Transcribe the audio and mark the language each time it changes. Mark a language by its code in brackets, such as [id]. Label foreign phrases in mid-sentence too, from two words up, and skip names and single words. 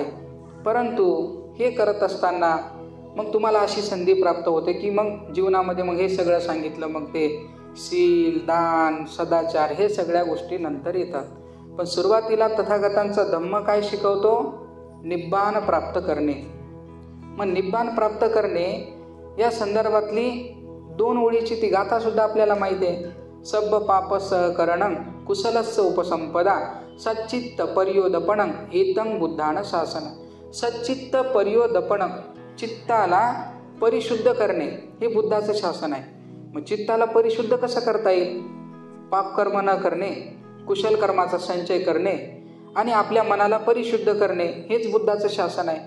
[mr] परंतु हे करत असताना मग तुम्हाला अशी संधी प्राप्त होते की मग जीवनामध्ये मग हे सगळं सांगितलं, मग ते शील, दान, सदाचार हे सगळ्या गोष्टी नंतर येतात. पण सुरुवातीला तथागतांचा धम्म काय शिकवतो? निब्बाण प्राप्त करणे. मग निब्बाण प्राप्त करणे या संदर्भातली 2 ओळीची ती गाथा सुद्धा आपल्याला माहिती आहे. [pi] सब्ब पाप सहकरणं कुशलस्य उपसंपदा सच्चित्त पर्योदपणं एतं बुद्धान शासन. सच्चित्त पर्योदपणं, [mr] चित्ताला परिशुद्ध करणे हे बुद्धाचं शासन आहे. मग चित्ताला परिशुद्ध कसं करता येईल? पापकर्म न करणे, कुशल कर्माचा संचय करणे आणि आपल्या मनाला परिशुद्ध करणे हेच बुद्धाचं शासन आहे.